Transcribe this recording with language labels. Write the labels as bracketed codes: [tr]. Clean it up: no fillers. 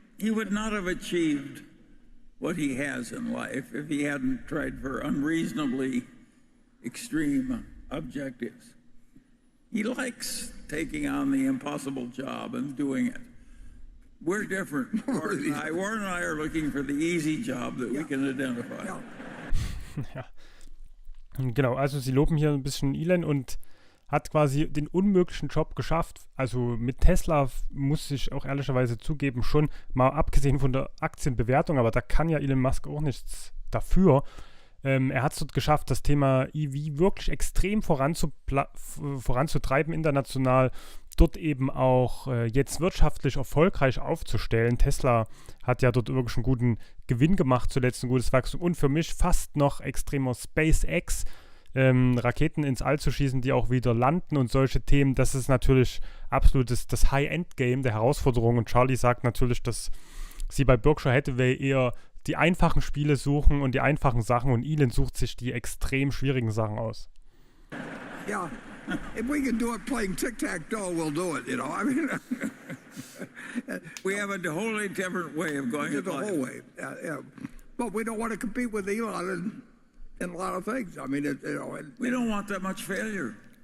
[en] He would not have achieved what he has in life if he hadn't tried for unreasonably extreme objectives. He likes taking on the impossible job and doing it. We're different. Warren and I are looking for the easy job that we can identify. [de] Ja. Genau, also sie loben hier ein bisschen Elon und hat quasi den unmöglichen Job geschafft. Also mit Tesla muss ich auch ehrlicherweise zugeben, schon mal abgesehen von der Aktienbewertung, aber da kann ja Elon Musk auch nichts dafür. Er hat es dort geschafft, das Thema EV wirklich extrem voranzutreiben international, dort eben auch jetzt wirtschaftlich erfolgreich aufzustellen. Tesla hat ja dort wirklich einen guten Gewinn gemacht, zuletzt ein gutes Wachstum und für mich fast noch extremer SpaceX, Raketen ins All zu schießen, die auch wieder landen und solche Themen, das ist natürlich absolut das High-End-Game der Herausforderung und Charlie sagt natürlich, dass sie bei Berkshire Hathaway eher die einfachen Spiele suchen und die einfachen Sachen und Elon sucht sich die extrem schwierigen Sachen aus. [en] Yeah, if we can do it playing tic-tac-toe, we'll do it, you know. I mean, we have a wholly different way of going the whole way. Yeah. But we don't want to compete with Elon in a lot of things. I mean, we don't want that much failure.